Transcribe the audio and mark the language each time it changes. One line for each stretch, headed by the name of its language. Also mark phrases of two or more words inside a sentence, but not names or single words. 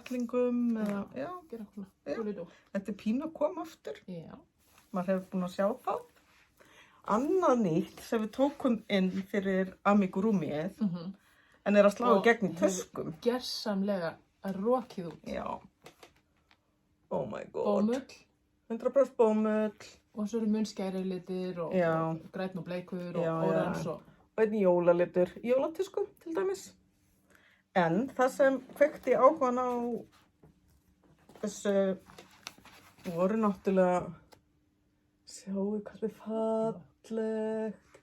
Icelandic: Vettlingum eða, já. Gera svona. Þetta er pínu að koma aftur. Já. Maður hefur búin að sjá það. Annað nýtt sem við tókum inn fyrir amigurumiið, en er að slá í gegn í töskum. Gersamlega rokið út. Já.
English: Oh my god.
Icelandic: Bómull. 100% bómull. Og svo eru munnskæri litir og grænn og bleikur og orans og... Og einn jólalitur, jólatísku til dæmis. En það sem kveikti áhugan á þessu voru náttúrulega, sjáu hvað þetta er fallegt.